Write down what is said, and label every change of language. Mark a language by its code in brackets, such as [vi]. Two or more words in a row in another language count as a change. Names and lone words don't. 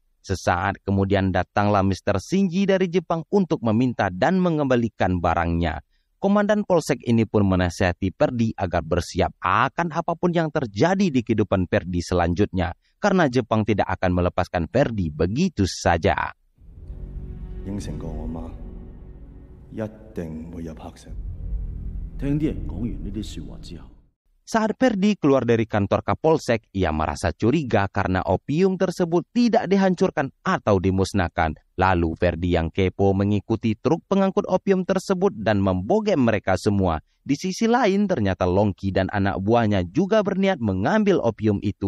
[id] Sesaat kemudian datanglah Mr. Shinji dari Jepang untuk meminta dan mengembalikan barangnya. Komandan polsek ini pun menasihati Ferdi agar bersiap akan apapun yang terjadi di kehidupan Ferdi selanjutnya, karena Jepang tidak akan melepaskan Ferdi begitu saja. [yue] 應承過我媽，一定唔會入黑石。聽啲人講完呢啲説話之後， [id] Saat Ferdi keluar dari kantor Kapolsek, ia merasa curiga karena opium tersebut tidak dihancurkan atau dimusnahkan. Lalu Ferdi yang kepo mengikuti truk pengangkut opium tersebut dan membogem mereka semua. Di sisi lain ternyata Longki dan anak buahnya juga berniat mengambil opium itu.